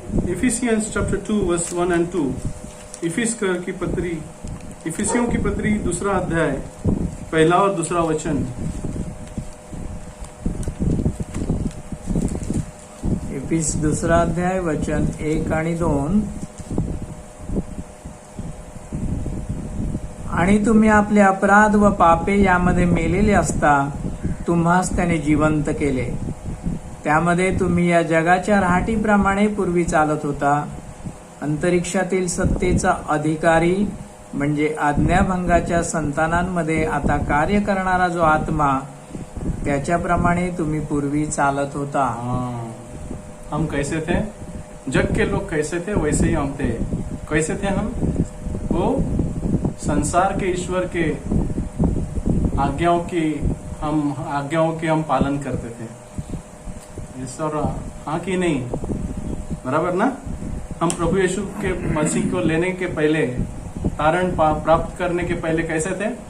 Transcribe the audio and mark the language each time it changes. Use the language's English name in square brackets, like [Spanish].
[English] Ephesians chapter 2 verse 1 and 2, [Hindi] इफिसियों की पत्री 2 अध्याय 1 और 2 वचन। [Marathi] इफिस 2 अध्याय वचन 1 आणि 2, आणि तुम्ही आपले अपराध व पापे यामध्ये मेलेले असता तुम्हास त्याने जिवंत केले, त्यामध्ये तुम्ही या जगाच्या रहाटीप्रमाणे पूर्वी चालत होता, अंतरिक्षातील सत्तेचा अधिकारी म्हणजे आज्ञाभंगाच्या संतानांमध्ये आता कार्य करणारा जो आत्मा, त्याच्याप्रमाणे तुम्ही पूर्वी चालत होता. [Hindi] हम कैसे थे, जग के लोग कैसे थे वैसे ही हम थे। कैसे थे हम? वो संसार के ईश्वर के आज्ञाओं के हम पालन करते थे। इस और हाँ कि नहीं, बराबर ना? हम प्रभु यीशु के मसीह को लेने के पहले, तारण प्राप्त करने के पहले कैसे थे?